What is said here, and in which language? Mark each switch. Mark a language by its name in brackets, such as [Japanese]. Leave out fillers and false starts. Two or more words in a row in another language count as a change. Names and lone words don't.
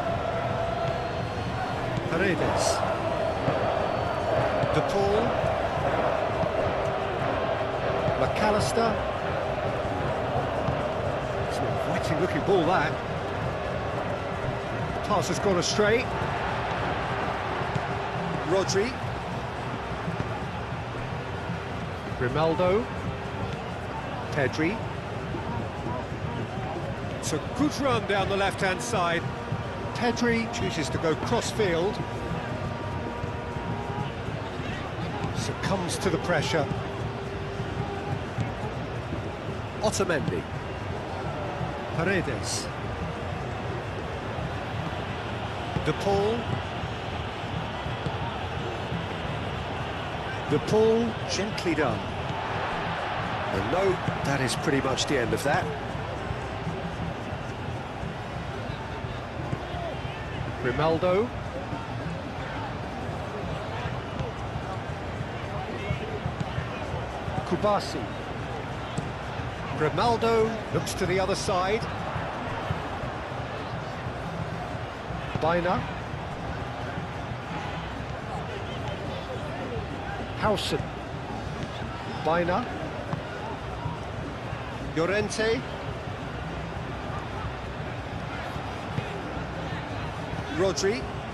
[English] Paredes. De Paul. McAllister. It's an inviting looking ball, that. Pass has gone astray. Rodri. Grimaldo. Pedri. It's a good run down the left-hand side. Pedri chooses to go cross-field. Succumbs to the pressure. Otamendi. Paredes. De Paul. De Paul, gently done. And no, that is pretty much the end of that. Grimaldo. Kubasi. Grimaldo looks to the other side. Baina. Hausen. Baina. Llorente. Rodri.